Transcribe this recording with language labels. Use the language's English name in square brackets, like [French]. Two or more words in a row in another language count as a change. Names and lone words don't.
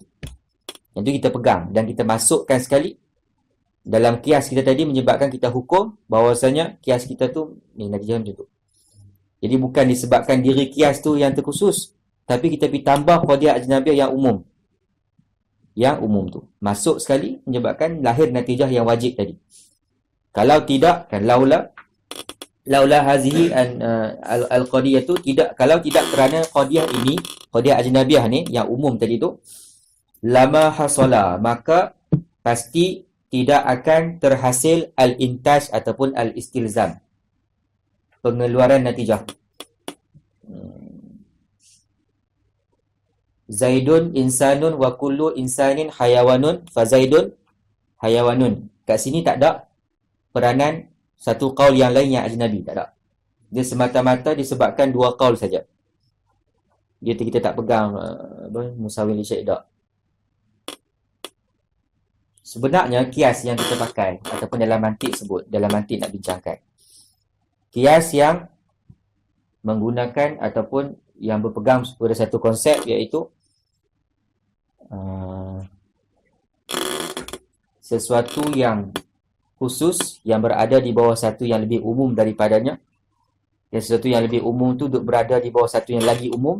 [Malay] Yang tu kita pegang dan kita masukkan sekali dalam kias kita tadi, menyebabkan kita hukum bahawasanya kias kita tu ni natijah macam tu. Jadi bukan disebabkan diri kias tu yang terkhusus, tapi kita pergi tambah [Arabic] قضية أجنبية [Malay] yang umum. Yang umum tu masuk sekali, menyebabkan lahir natijah yang wajib tadi. Kalau tidak, kan [Arabic] لولا هذه القضية [Malay] tu tidak, kalau tidak kerana qadiyah ini, [Arabic] قضية أجنبية [Malay] ni yang umum tadi tu, [Arabic] لما حصل, [Malay] maka pasti tidak akan terhasil al-intaj ataupun al-istilzam, pengeluaran natijah. [Arabic] زيد إنسان وكل إنسان حيوان فزيد حيوان. [Malay] Kat sini tak ada peranan satu qaul yang lain yang ajnabi, tak ada. Dia semata-mata disebabkan dua qaul saja. Kita tak pegang [Arabic] مساوي لشيء' [Malay] dak. Sebenarnya kias yang kita pakai ataupun dalam mantik sebut, dalam mantik nak bincangkan, kias yang menggunakan ataupun yang berpegang pada satu konsep, iaitu sesuatu yang khusus yang berada di bawah satu yang lebih umum daripadanya, dan sesuatu yang lebih umum tu duduk berada di bawah satu yang lagi umum.